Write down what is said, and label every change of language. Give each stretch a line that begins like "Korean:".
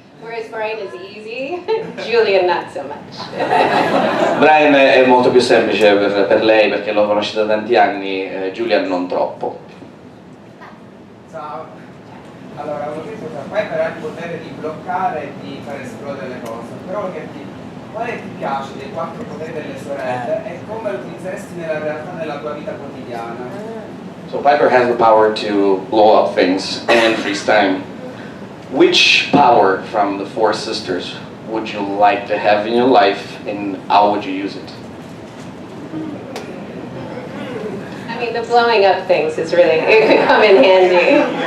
English: Whereas Brian is easy, Julian not so much.
Italian: Brian è molto più semplice per lei perché l'ho conosciuta da tanti anni, Julian non troppo. Ciao. Allora, volevo chiedere, Piper ha il potere di bloccare e di far esplodere le cose, però volevo chiederti, quale ti piace dei 4 poteri delle sorelle e come lo utilizzeresti nella realtà della tua vita quotidiana?
English: So Piper has the power to blow up things and freeze time. Which power from the 4 sisters would you like to have in your life and how would you use it? I mean, the blowing up things is really, it could come in handy.